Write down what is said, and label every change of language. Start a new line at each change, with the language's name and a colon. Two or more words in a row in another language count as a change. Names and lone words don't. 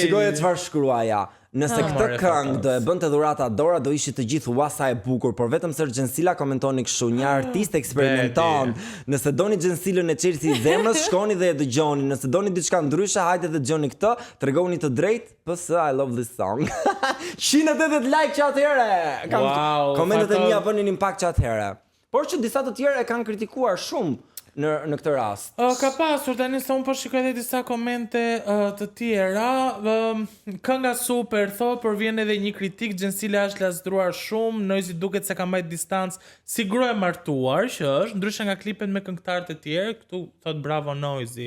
Albanian: Shikoje çfarë shkruaja. Nëse këtë këngë do e bënte dhurata Dora, do ishit të gjithë ua sa e bukur, por vetëm se Gjensila komentoni kështu, një artist eksperimenton. Nëse doni Gjensilën e Chelsea zemrës, shkoni dhe e dëgjoni. Nëse doni diçka ndryshe, hajde dhe dëgjoni këtë, tregoni të drejtë,
English: PS I love this song.
Albanian: 180 like që atëherë. Komentet e mia bënin impakt që atëherë. Por që disa të tjerë e kanë kritikuar shumë në këtë rast. Ka pasur tani se unë po shikoj edhe disa komente të tjera. Kënga super thot, por vjen edhe një kritik, Gjensila është lasdruar shumë, Noizi duket se ka mbajt distancë si grua e martuar që është, ndryshe nga klipet me këngëtarë të tjerë, këtu thot bravo Noizi.